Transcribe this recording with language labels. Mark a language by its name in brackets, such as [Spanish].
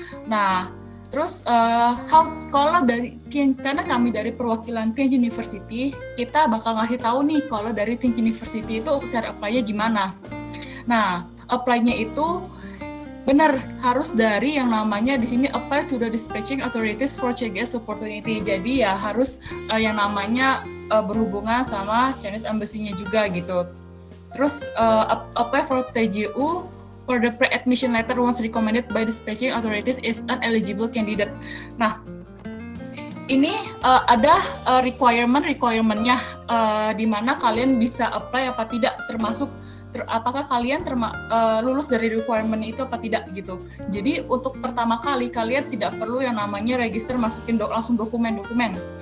[Indonesian] Nah, terus kalau dari karena kami dari perwakilan Tianjin University, kita bakal ngasih tahu nih kalau dari Tianjin University itu cara apply-nya gimana. Nah, apply-nya itu benar harus dari yang namanya di sini [English] apply to the dispatching authorities for CGS opportunity. [Indonesian] Jadi ya harus yang namanya berhubungan sama Chinese Embassy-nya juga gitu. Terus [English] apply for TJU for the pre-admission letter once recommended by dispatching authorities is an eligible candidate. [Indonesian] Nah, ini ada requirement-nya di mana kalian bisa apply apa tidak, termasuk apakah kalian lulus dari requirement itu apa tidak gitu. Jadi untuk pertama kali kalian tidak perlu yang namanya register masukin langsung dokumen-dokumen.